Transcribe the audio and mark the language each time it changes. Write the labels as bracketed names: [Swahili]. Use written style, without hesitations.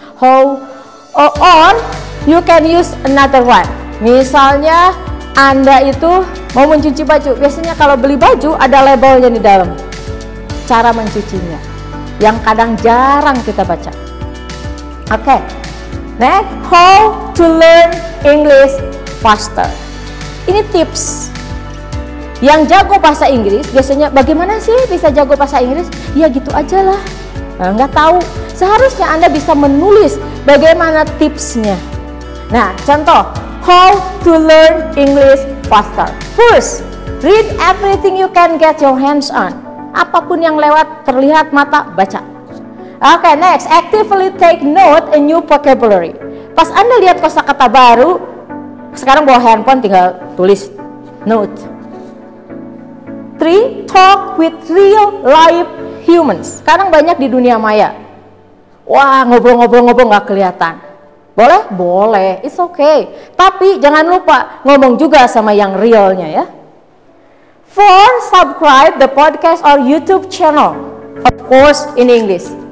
[English] How or you can use another one. [Indonesian] Misalnya Anda itu mau mencuci baju, biasanya kalau beli baju ada labelnya di dalam, cara mencucinya, yang kadang jarang kita baca. [English] Oke, next, how to learn English faster. [Indonesian] Ini tips. Yang jago bahasa Inggris biasanya bagaimana sih bisa jago bahasa Inggris? Ya gitu aja lah. Nah, nggak tahu. Seharusnya Anda bisa menulis bagaimana tipsnya. Nah, contoh, [English] how to learn English faster. First, read everything you can get your hands on. [Indonesian] Apapun yang lewat terlihat mata, baca. [English] Oke, next, actively take note a new vocabulary. [Indonesian] Pas Anda lihat kosakata baru, sekarang bawa handphone tinggal tulis note. 3. [English] Talk with real life humans. [Indonesian] Sekarang banyak di dunia maya. Wah, ngobrol-ngobrol nggak kelihatan. Boleh? Boleh, [English] it's okay. [Indonesian] Tapi jangan lupa ngomong juga sama yang realnya ya. [English] 4. Subscribe the podcast or YouTube channel, of course in English.